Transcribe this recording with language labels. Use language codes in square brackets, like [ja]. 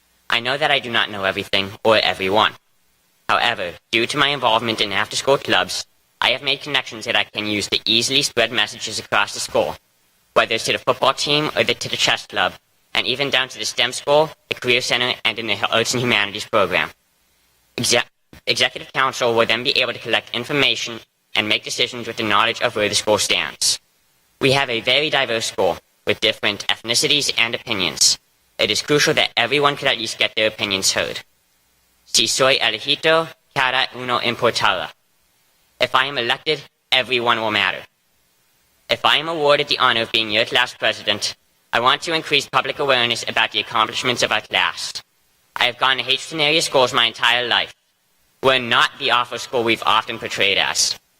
[en] I know that I do not know everything or everyone. However, due to my involvement in after-school clubs, I have made connections that I can use to easily spread messages across the school, whether it's to the football team or to the chess club, and even down to the STEM school, the Career Center, and in the Arts and Humanities program. Executive Council will then be able to collect information and make decisions with the knowledge of where the school stands. We have a very diverse school with different ethnicities and opinions. It is crucial that everyone could at least get their opinions heard. [es] Si soy elegido, cada uno importará. [en] If I am elected, everyone will matter. If I am awarded the honor of being your class president, I want to increase public awareness about the accomplishments of our class. I have gone to Hazleton area schools my entire life. We're not the awful school we've often portrayed as.